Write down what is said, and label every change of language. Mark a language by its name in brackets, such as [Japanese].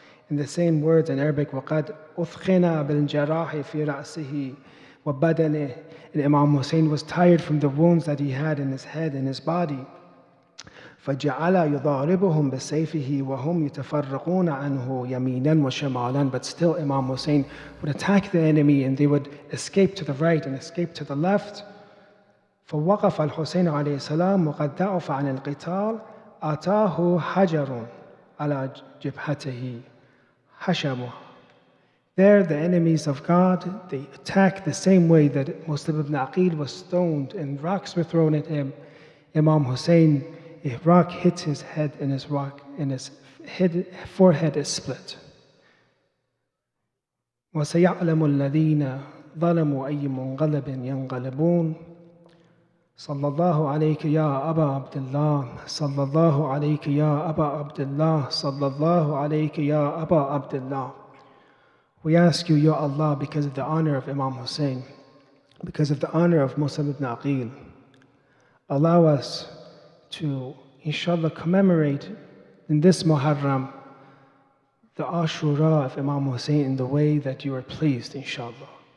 [English] In the same words in Arabic, [Arabic] وَقَدْ أُثْخِنَ بِالْجَرَاحِ فِي رَأْسِهِ وَبَدَنِهِ, [English] and Imam Hussain was tired from the wounds that he had in his head and his body. [Arabic] فَجَعَلَ يُضَارِبُهُمْ بِسَيْفِهِ وَهُمْ يَتَفَرَّقُونَ عَنْهُ يَمِينًا وَشِمَالًا. [English] But still Imam Hussain would attack the enemy and they would escape to the right and escape to the left. [Arabic] فوقف الحسين عليه السلام وقد ضعف عن القتال أتاه حجر على جبهته حشمه. [English] There the enemies of God, they attacked the same way that Muslim ibn Aqil was stoned and rocks were thrown at him. Imam Hussain, a rock hits his head and his forehead is split. [Arabic] وَسَيَعْلَمُ الَّذِينَ ظَلَمُوا أَيُّ مُنْقَلَبٍ يَنْقَلِبُونَ. صلى الله عليك يا أبا عبد الله صلى الله عليك يا أبا عبد الله صلى الله عليك يا أبا عبد الله. [English] We ask you, Ya Allah, because of the honor of Imam Hussain, because of the honor of Muslim ibn Aqil, allow us to, inshallah, commemorate in this Muharram the Ashura of Imam Hussain in the way that you are pleased, inshallah.